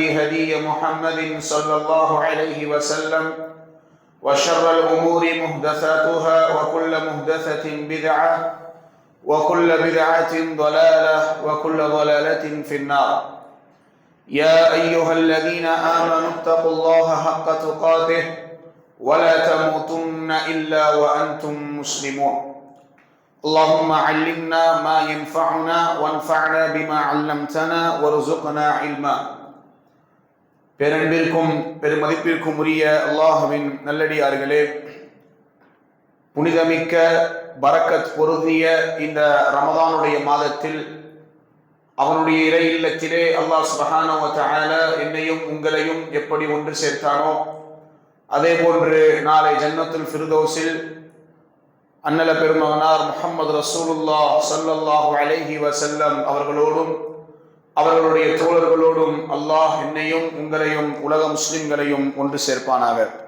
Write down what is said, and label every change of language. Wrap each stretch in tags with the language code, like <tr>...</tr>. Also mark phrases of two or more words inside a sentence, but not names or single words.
<ar>هدي محمد صلى الله عليه وسلم وشر الأمور محدثاتها وكل محدثة بدعة وكل بدعة ضلالة وكل ضلالة في النار يا أيها الذين آمنوا اتقوا الله حق تقاته ولا تموتن إلا وأنتم مسلمون اللهم علمنا ما ينفعنا وانفعنا بما علمتنا وارزقنا علما.</ar> <ta>பேரன்பிற்கும் பெருமதிப்பிற்கும் உரிய அல்லாஹ்வின் நல்லடியார்களே, புனிதமிக்க பரக்கத் பொருந்திய இந்த ரமதானுடைய மாதத்தில் அவனுடைய இறை இல்லத்திலே</ta> <ar>الله سبحانه وتعالى</ar> <ta>என்னையும் உங்களையும் எப்படி ஒன்று சேர்த்தானோ அதே போன்று நாளை ஜன்னத்துல் ஃபிர்தௌஸில் அன்னல பெருமகனார் முஹம்மது</ta> <ar>رسول الله صلى الله عليه وسلم</ar> <ta>அவர்களோடும் அவர்களுடைய தோழர்களோடும் அல்லாஹ் என்னையும் உங்களையும் உலக முஸ்லிம்களையும் ஒன்று சேர்ப்பானாக.</ta>